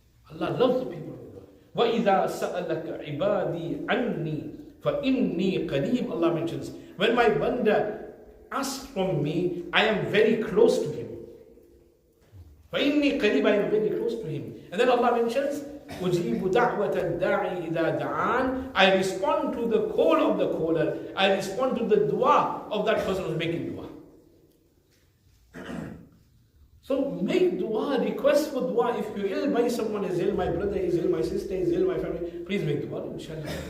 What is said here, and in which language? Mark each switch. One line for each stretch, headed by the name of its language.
English: Allah loves the people who do dua.
Arabic: وَإِذَا سَأَلَكَ عِبَادِي عَنِّي فَإِنِّي قَرِيبٌ.
English: Allah mentions, when my banda asks from me, I am very close to him.
Arabic: فَإِنِّي قَرِيبٌ,
English: I am very close to him. And then Allah mentions,
Arabic: أُجِيبُ دَعْوَةَ الدَّاعِ إِذَا دَعَانِ.
English: I respond to the call of the caller. I respond to the dua of that person who's making dua. So make dua, request for dua. If you're ill, by someone is ill, my brother is ill, my sister is ill, my family, please make dua, inshallah.